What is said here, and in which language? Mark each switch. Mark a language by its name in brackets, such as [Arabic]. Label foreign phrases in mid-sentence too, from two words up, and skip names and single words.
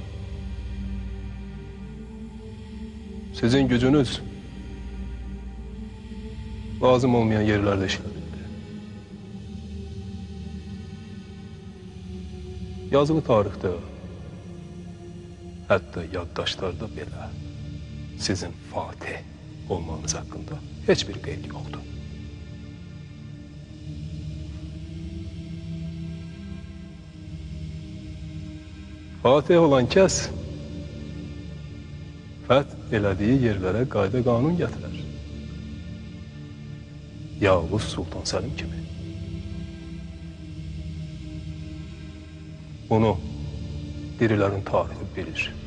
[Turkish] Sizin gücünüz lazım olmayan yerlerde işlenildi. Yazılı tarihte, hatta yaddaşlarda belə sizin Fatih olmanız hakkında hiçbir qeyd yoktu. [Azerbaijani] Fatih olan kəs fəth elədiyi yerlərə qayda qanun gətirər. Yavuz Sultan Səlim kimi. Bunu dirilərin tarihi bilir.